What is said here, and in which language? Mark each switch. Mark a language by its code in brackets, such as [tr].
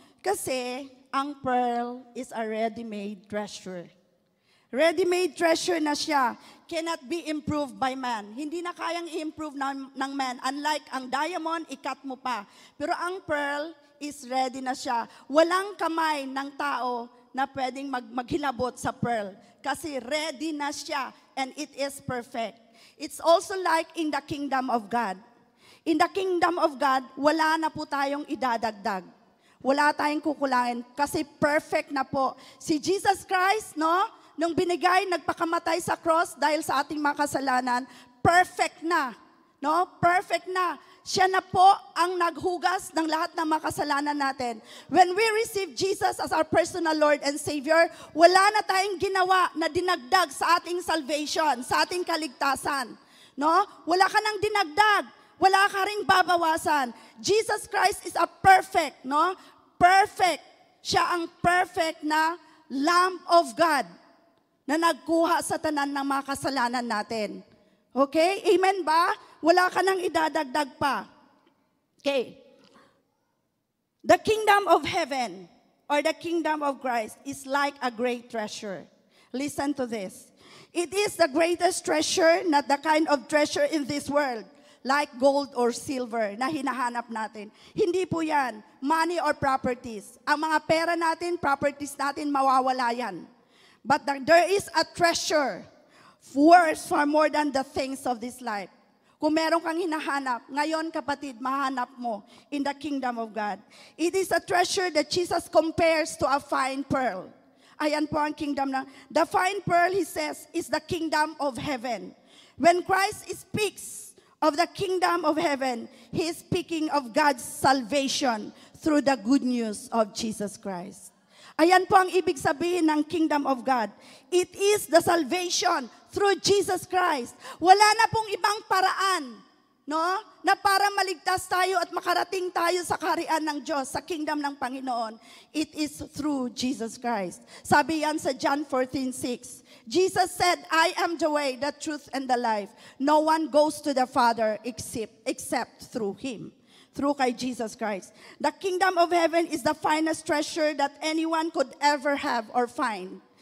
[en] Kasi ang pearl is a ready-made treasure. Ready-made treasure na siya. Cannot be improved by man. [tl] Hindi na kayang i-improve ng man. Unlike ang diamond, ikat mo pa. Pero ang pearl is ready na siya. Walang kamay ng tao na pwedeng maghilabot sa pearl. Kasi ready na siya [en] and it is perfect. It's also like in the kingdom of God. In the kingdom of God, [tl] wala na po tayong idadagdag. Wala tayong kukulangin kasi perfect na po. Si Jesus Christ, no? Nung binigay, nagpakamatay sa cross dahil sa ating mga kasalanan, perfect na. No? Perfect na. Siya na po ang naghugas ng lahat ng mga kasalanan natin. [en] When we receive Jesus as our personal Lord and Savior, [tl] wala na tayong ginawa na dinagdag sa ating salvation, sa ating kaligtasan. No? Wala ka nang dinagdag. Wala ka ring babawasan. [en] Jesus Christ is a perfect, no? Perfect. [tl] Siya ang perfect na Lamb of God na nagkuha sa tanan ng mga kasalanan natin. Okay? Amen ba? Wala ka nang idadagdag pa. Okay. [en] The kingdom of heaven or the kingdom of Christ is like a great treasure. Listen to this. It is the greatest treasure, not the kind of treasure in this world, like gold or silver [tl] na hinahanap natin. Hindi po yan, money or properties. Ang mga pera natin, properties natin, mawawala yan. [en] But there is a treasure worth far more than the things of this life. [tl] Kung meron kang hinahanap, ngayon kapatid, mahanap mo in the kingdom of God. [en] It is a treasure that Jesus compares to a fine pearl. [tl] Ayan po ang kingdom na. [en] The fine pearl, he says, is the kingdom of heaven. When Christ speaks of the kingdom of heaven, he is speaking of God's salvation through the good news of Jesus Christ. [tl] Ayan po ang ibig sabihin ng kingdom of God. [en] It is the salvation through Jesus Christ. [tl] Wala na pong ibang paraan, no? Na para maligtas tayo at makarating tayo sa kaharian ng Diyos, sa kingdom ng Panginoon. [en] It is through Jesus Christ. [tl] Sabi yan sa [en] John 14:6. Jesus said, I am the way, the truth, and the life. No one goes to the Father except through Him. Through kay Jesus Christ. The kingdom of heaven is the finest treasure that anyone could ever have or find.